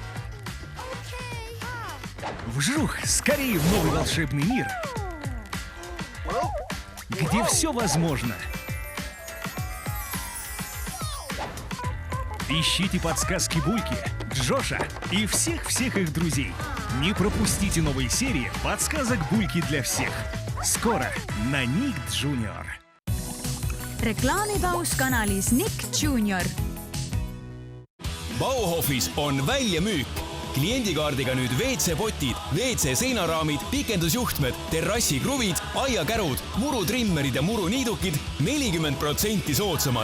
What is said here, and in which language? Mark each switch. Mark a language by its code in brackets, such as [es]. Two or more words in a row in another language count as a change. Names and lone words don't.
[ru] Вжух, скорее в новый волшебный мир, где все возможно. Ищите подсказки Бульки, Джоша и всех-всех их друзей. Не пропустите новые серии подсказок Бульки для всех. Скоро на Ник Джуниor. [et] reklaamipaus kanalis Nick Junior. Bauhofis on väljamüük. Kliendikaardiga nüüd WC-potid, WC-seinaraamid, pikendusjuhtmed, terrassikruvid, aiakärud, murutrimmerid ja muruniidukid 40% soodsamad.